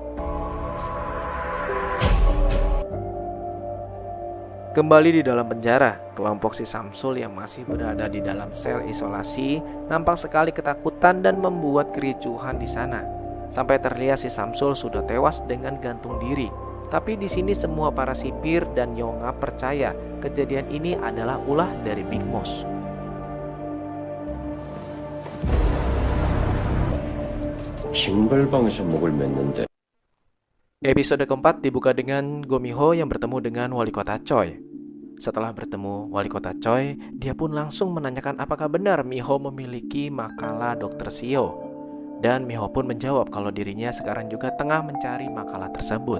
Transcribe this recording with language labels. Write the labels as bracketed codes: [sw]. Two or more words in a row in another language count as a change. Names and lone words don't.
[id] Kembali di dalam penjara, kelompok si Samsul yang masih berada di dalam sel isolasi nampak sekali ketakutan dan membuat kericuhan di sana. Sampai terlihat si Samsul sudah tewas dengan gantung diri. Tapi di sini semua para sipir dan Yongap percaya kejadian ini adalah ulah dari Big Moss. [ko] 징벌방에서 목을 맸는데 [id] Episode keempat dibuka dengan Gomiho yang bertemu dengan wali kota Choi. Setelah bertemu wali kota Choi, dia pun langsung menanyakan apakah benar Miho memiliki makalah Dr. Seo. Dan Miho pun menjawab kalau dirinya sekarang juga tengah mencari makalah tersebut.